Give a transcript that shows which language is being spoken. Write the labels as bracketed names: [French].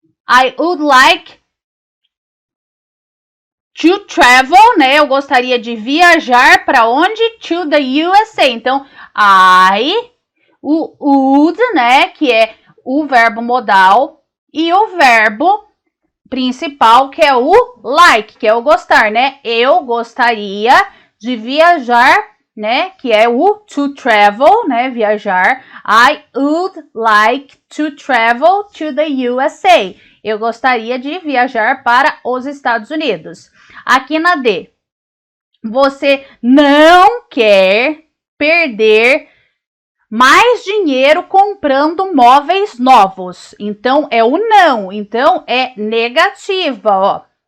[English] I would like to travel, [Portuguese] né? Eu gostaria de viajar para onde? [English] To the USA. [Portuguese] Então, o would, né? Que é o verbo modal. E o verbo principal, que é o like, que é o gostar, né? Eu gostaria de viajar, né? Que é o [English] to travel, [Portuguese] né? Viajar. [English] I would like to travel to the USA. [Portuguese] Eu gostaria de viajar para os Estados Unidos. Aqui na D, você não quer perder mais dinheiro comprando móveis novos. Então, é o não. Então, é negativa, ó.